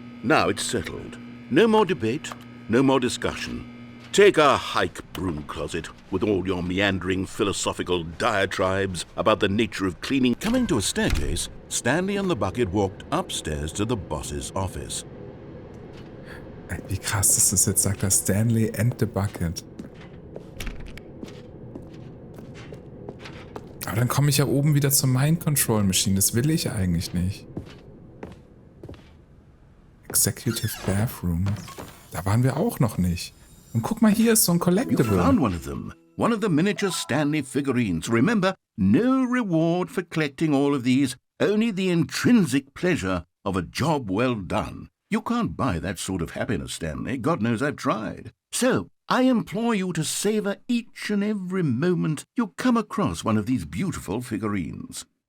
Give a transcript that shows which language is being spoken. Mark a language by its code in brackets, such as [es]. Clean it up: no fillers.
[en] Now it's settled. No more debate, no more discussion. Take a hike, broom closet, with all your meandering philosophical diatribes about the nature of cleaning. Coming to a staircase, Stanley and the bucket walked upstairs to the boss's office. [de] Ey, wie krass ist das jetzt, sagt er Stanley and the Bucket. Aber dann komme ich ja oben wieder zur Mind Control Machine. Das will ich eigentlich nicht. Executive Bathroom. Da waren wir auch noch nicht. Und guck mal, hier ist so ein [en] You Collectible. found one of them. One of the miniature Stanley figurines. Remember, no reward for collecting all of these, only the intrinsic pleasure of a job well done. You can't buy that sort of happiness, Stanley. God knows I've tried. So, I implore you to savor each and every moment you come across one of these beautiful figurines.